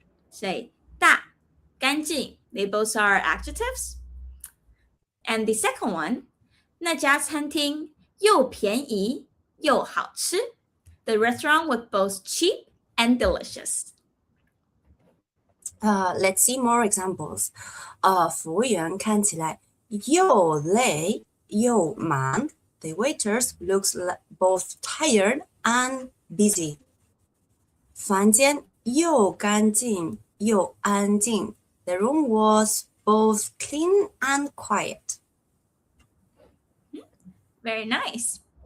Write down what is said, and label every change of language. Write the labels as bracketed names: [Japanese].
[English] Say 大干净 They both are adjectives. And the second one [Chinese] 那家餐厅又便宜又好吃 [English] The restaurant was both cheap and delicious. Let's see more examples. [Chinese] 服务员看起来又累又忙。 [English] The waiters looks both tired and busy. [Chinese] 房间又干净又安静。 [English] The room was both clean and quiet. Very nice.